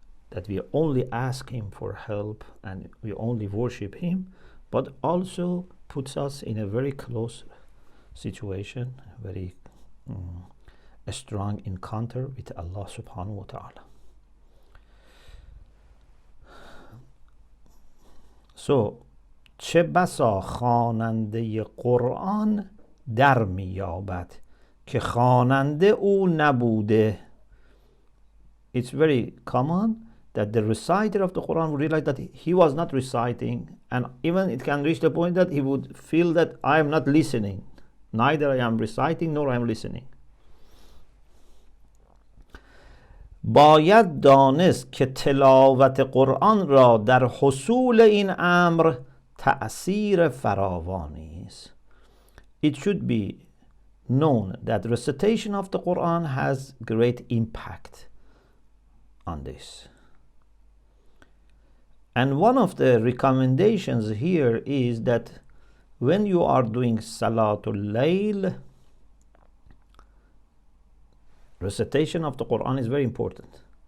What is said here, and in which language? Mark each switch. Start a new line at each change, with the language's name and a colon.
English: that we only ask Him for help and we only worship Him, but also puts us in a very close situation, very a strong encounter with Allah subhanahu wa ta'ala. So
Persian: چه بسا خواننده قرآن در می‌یابد که خواننده او نبوده.
English: It's very common that the reciter of the Quran would realize that he was not reciting, and even it can reach the point that he would feel that I am not listening. Neither I am reciting nor I am listening.
Persian: باید دانست که تلاوت قرآن را در حصول این امر تأثیر فراوانی است.
English: It should be known that recitation of the Quran has great impact on this. And one of the recommendations here is that when you are doing Salatul Layl, recitation of the Quran is very important.